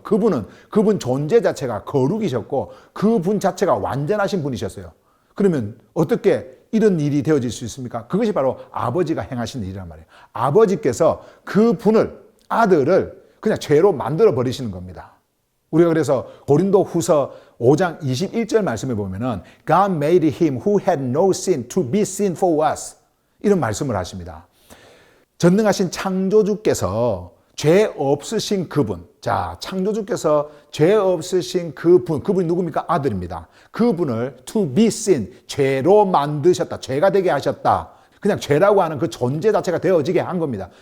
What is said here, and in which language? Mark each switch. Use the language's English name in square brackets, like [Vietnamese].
[Korean] 그분 존재 자체가 거룩이셨고 그분 자체가 완전하신 분이셨어요. 그러면 어떻게 이런 일이 되어질 수 있습니까? 그것이 바로 아버지가 행하신 일이란 말이에요. 아버지께서 그분을, 아들을 그냥 죄로 만들어 버리시는 겁니다. 우리가 그래서 고린도 후서 5장 21절 말씀에 보면은 [English] God made him who had no sin to be sin for us. [Korean] 이런 말씀을 하십니다. 전능하신 창조주께서 죄 없으신 그분. 자, 창조주께서 죄 없으신 그분이 누굽니까? 아들입니다. 그분을 [English] to be sin, [Korean] 죄로 만드셨다. 죄가 되게 하셨다. 그냥 죄라고 하는 그 존재 자체가 되어지게 한 겁니다.